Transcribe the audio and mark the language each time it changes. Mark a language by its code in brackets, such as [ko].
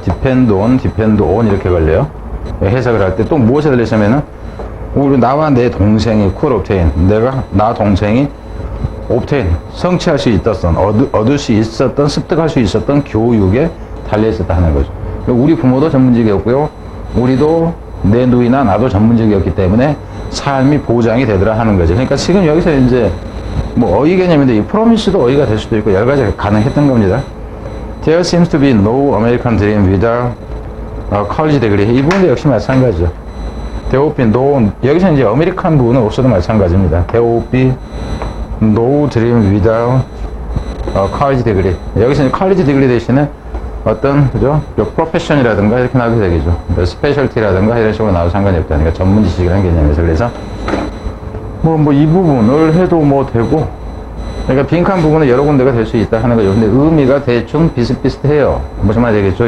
[ko] depend on 이렇게 걸려요. 해석을 할 때 또 무엇에 달렸냐면은 우리 나와 내 동생이 [en] could obtain, [ko] 나 동생이 obtain, 성취할 수 있었던, 얻을 수 있었던, 습득할 수 있었던 교육에 달려 있었다 하는 거죠. 우리 부모도 전문직이었고요. 우리도 내 누이나 나도 전문직이었기 때문에 삶이 보장이 되더라 하는 거죠. 그러니까 지금 여기서 이제 뭐 어휘 개념인데 이 프로미스도 어휘가 될 수도 있고 여러 가지 가능했던 겁니다. [en] There seems to be no American dream without a college degree. [ko] 이 부분도 역시 마찬가지죠. [en] There would be no, [ko] 여기서 이제 아메리칸 부분은 없어도 마찬가지입니다. [en] There would be no dream without a college degree. [ko] 여기서 이제 college degree 대신에 어떤, 그죠? 프로페션이라든가 이렇게 나오게 되겠죠. 스페셜티라든가 이런 식으로 나와도 상관이 없다. 그러니까 전문 지식이라는 개념에서. 그래서 이 부분을 해도 뭐 되고, 그러니까 빈칸 부분은 여러 군데가 될 수 있다 하는 거죠. 근데 의미가 대충 비슷비슷해요. 무슨 말이 되겠죠?